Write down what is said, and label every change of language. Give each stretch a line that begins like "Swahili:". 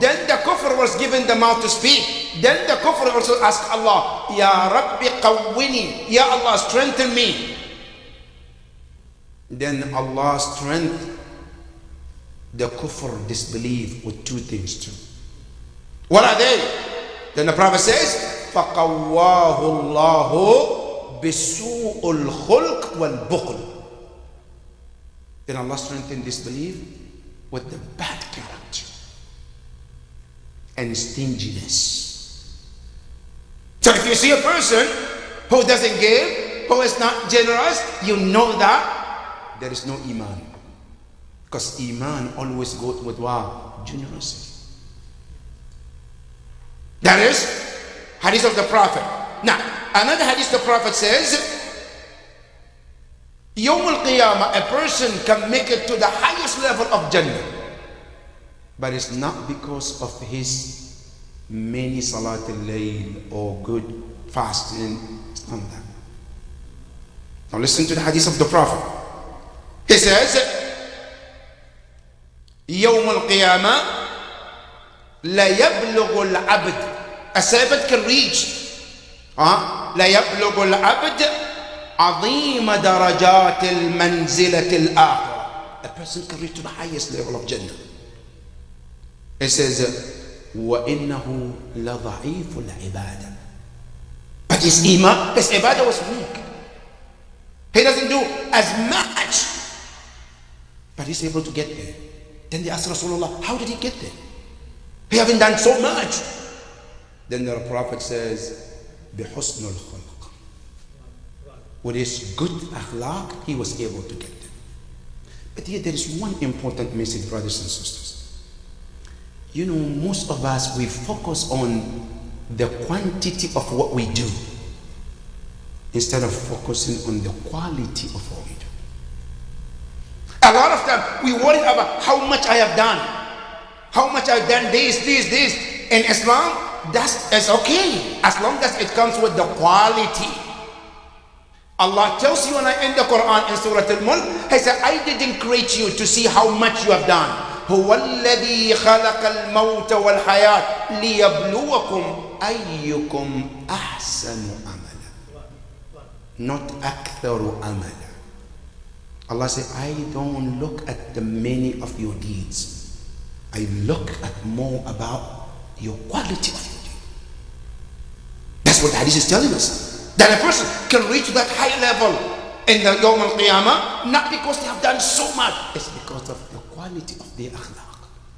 English: Then the kufr was given the mouth to speak. Then the kufr also asked Allah, Ya Rabbi qawwini, Ya Allah, strengthen me. Then Allah strengthened the kufr, disbelief, with two things too. What are they? Then the Prophet says,
Arabic: فَقَوَّاهُ اللَّهُ بِسُوءُ الْخُلْقِ وَالْبُخْلِ.
English: Then Allah strengthened disbelief with the bad character and stinginess. So if you see a person who doesn't give, who is not generous, you know that there is no Iman. Because Iman always goes with what? Generosity. That is hadith of the Prophet. Now, another hadith the Prophet says, Yawm al-Qiyamah, a person can make it to the highest level of Jannah, but it's not because of his many salat al-layl or good fasting. It's not that. Now listen to the hadith of the Prophet. He says,
Arabic: يوم القيامة لا يبلغ العبد.
English: A servant can reach.
Arabic: لا يبلغ العبد عظيم درجات المنزلة الآخرة.
English: A person can reach to the highest level of Jannah. It says,
Arabic: وَإِنَّهُ لَضَعِيفُ الْعِبَادَةِ.
English: But his iman, his ibadah was weak. He doesn't do as much, but he's able to get there. Then they asked Rasulullah, how did he get there? He haven't done so much. Then the Prophet says,
Arabic: بِحُسْنُ الْخُلْقِ.
English: With his good akhlaq, he was able to get there. But here there is one important message, brothers and sisters. You know, most of us, we focus on the quantity of what we do instead of focusing on the quality of what we do. A lot of time, we worry about how much I have done, how much I've done this. In Islam, that's okay, as long as it comes with the quality. Allah tells you in the Quran in Surah Al-Mulk, He said, I didn't create you to see how much you have done.
Arabic: هو الذي خلق الموت والحياة ليبلوكم أيكم أحسن عملا.
English: Not
Arabic: أكثر عملا.
English: Allah said, I don't look at the many of your deeds. I look at more about your quality of your deed. That's what the hadith is telling us. That a person can reach that high level in the Yawm al-Qiyamah, not because they have done so much, it's because of the quality of their akhlaq.